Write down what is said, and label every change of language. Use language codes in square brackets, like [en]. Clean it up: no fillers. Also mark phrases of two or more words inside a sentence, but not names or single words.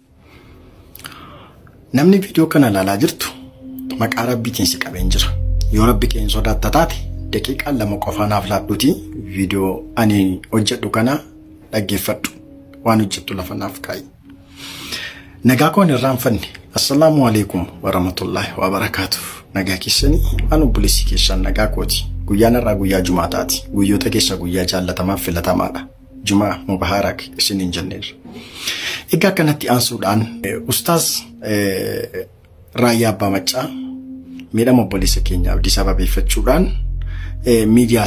[om] Namni viidiyoo kana ilaalaa jirtu maqaa rabbiitiin si qabeen jira. Yoo rabbi keenya sodaatta taate daqiiqaa 2 qofa naaf laadhuutii viidiyoo ani hojjedhu kana dhaggeeffadhu, waan hojjettu lafa naaf kaa'i. Nagaa koon irraanfanne. [ar] السلام عليكم ورحمة الله وبركاته. [om] Nagaa keessanii anu obboleessi keessan nagaa kooti. Guyyaan irraa guyyaa Jumaataati. Guyyoota keessa guyyaa jaallatamaaf filatamaadha. [ar] جمعة مباركة [om] isiniin jenneerra. Egaa kanatti aansuudhaan Ustaaz Raayyaa Abbaa Maccaa miidhama obboleessa keenya Abdii sababeeffachuudhaan miidiyaa